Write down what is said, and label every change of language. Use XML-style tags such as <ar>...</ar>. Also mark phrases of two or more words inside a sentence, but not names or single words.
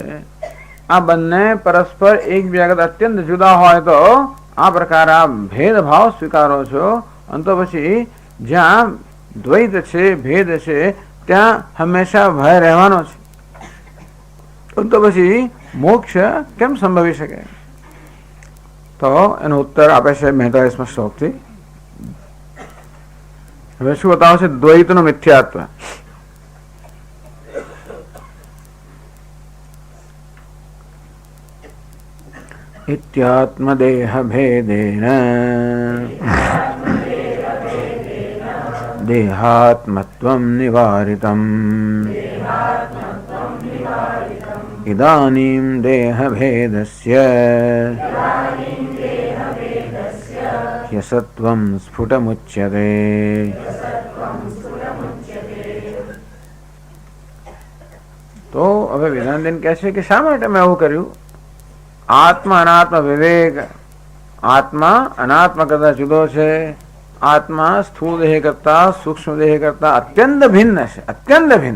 <gu>આ બંને પરસ્પર એકબીજા કરતાં અત્યંત જુદા હોય તો આ પ્રકારે આ ભેદભાવ સ્વીકારો છો, અને તો પછી જ્યાં દ્વૈત છે, ભેદ છે, ત્યાં હંમેશા ભય રહેવાનો છે, તો પછી મોક્ષ કેમ સંભવી શકે? તો એનો ઉત્તર આપે છે 42મા શ્લોકથી. હવે શું બતાવે છે? દ્વૈતનું મિથ્યાત્વ.</gu> <sa>इत्यात्मदेह भेदेन देहात्मत्वं निवारितम् इदानीं देहभेदस्य ह्यसत्वं स्फुटमुच्यते.</sa> <gu>તો હવે વેદાંતન કહે છે કે શા માટે મેં આવું કર્યું? આત્મા અનાત્મા વિવેક. આત્મા અનાત્મા કરતા જુદો છે. આત્મા સ્થૂળ દેહ કરતા સૂક્ષ્મ દેહ કરતા અત્યંત ભિન્ન છે, અત્યંત ભિન્ન.</gu>